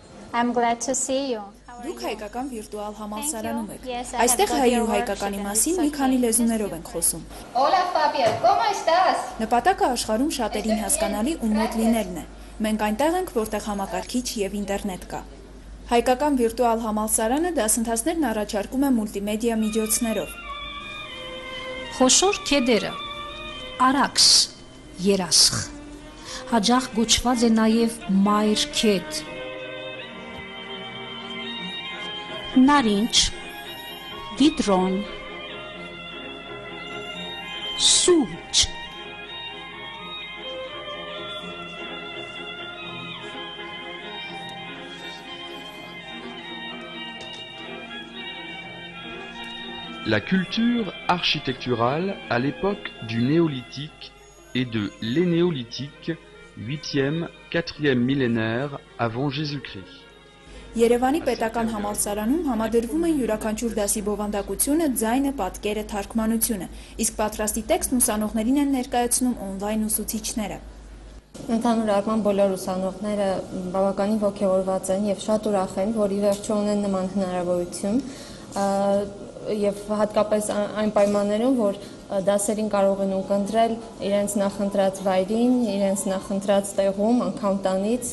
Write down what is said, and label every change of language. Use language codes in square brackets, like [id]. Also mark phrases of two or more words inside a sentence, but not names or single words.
[en] I'm glad to see you. [hy] Դուք հայկական վիրտուալ համալսարանում եք։ Այստեղ հայ ու հայկականի մասին մի քանի լեզուներով ենք խոսում։ [es] Hola Fabio, ¿cómo estás? [hy] Նպատակը աշխարհում շատերին հասկանալի ու մոտ լինելն է։ Մենք այնտեղ ենք, որտեղ համակարգիչ եւ ինտերնետ կա։ Հայկական վիրտուալ համալսարանը դասընթացներն առաջարկում է մուլտիմեդիա միջոցներով։ Խոշոր քեդերը, արաքս, երասխ, հաճախ գոչված է նաև մայր քեդ, նարինջ, գիտրոն, սուրճ, [fr] La culture architecturale à l'époque du néolithique et de l'énéolithique, 8e, 4e millénaire avant Jésus-Christ. [hy] Երևանի պետական համալսարանում համադրվում են յուրաքանչյուր դասի բովանդակությունը, ձայնը, պատկերը, թարգմանությունը, իսկ պատրաստի տեքստն ուսանողներին են ներկայացնում օնլայն ուսուցիչները։ Ընդհանուր առմամբ բոլոր ուսանողները բավականին ոգևորված են եւ շատ ուրախ են, որ ի վերջո ունեն նման հնարավորություն եւ հատկապես այն պայմաններում, որ դասերին կարող են ունկնդրել իրենց նախընտրած վայրին, իրենց նախընտրած տեղում, անգամ տանից։